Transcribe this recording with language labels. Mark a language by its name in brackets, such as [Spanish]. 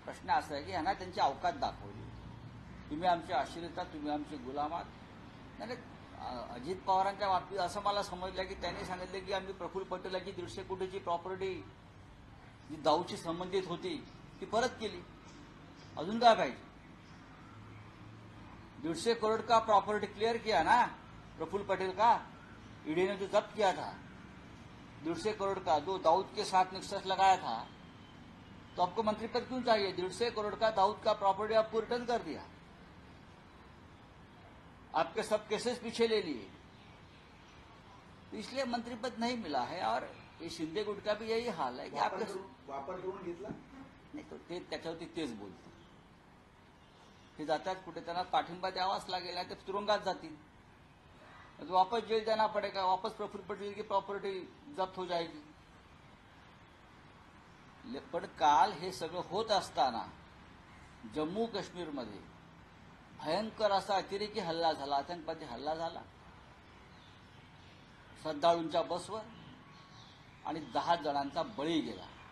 [Marathi] प्रश्न असा आहे की ह्यांना त्यांची अवकात दाखवली. तुम्ही आमचे आश्रित आहात, तुम्ही आमचे गुलाम आहात. नाही, अजित पवारांच्या बाबतीत असं मला समजलं की त्यांनी सांगितलं की आम्ही प्रफुल्ल पटेलाची 150 कोटीची प्रॉपर्टी जी दाऊची संबंधित होती ती परत केली. अजून काय पाहिजे? [Hindi] 150 करोड़ का प्रॉपर्टी क्लियर किया ना प्रफुल्ल पटेल का. ईडी ने जो जब्त किया था 150 करोड़ का, जो दाऊद के साथ निक्सस लगाया था, तो आपको मंत्री पद क्यों चाहिए? 150 करोड़ का दाऊद का प्रॉपर्टी आपको रिटर्न कर दिया, आपके सब केसेस पीछे ले लिए, इसलिए मंत्री पद नहीं मिला है. और ये शिंदे गुट का भी यही हाल है की आपले [Marathi] वापर करून घेतला. नाही तो ते त्याच्यावरती तेच बोलते. ते जातात कुठे, त्यांना पाठिंबा द्यावाच लागेल, ते तुरुंगात जातील. [Hindi] तो वापस जेल जाना पड़ेगा, वापस प्रफुल्ल पटेल की प्रॉपर्टी जप्त हो जाएगी. [Marathi] पण काल हे सगळं होत असताना जम्मू काश्मीरमध्ये भयंकर असा अतिरेकी हल्ला झाला, आतंकवादी हल्ला झाला श्रद्धाळूंच्या बसवर आणि 10 जणांचा बळी गेला.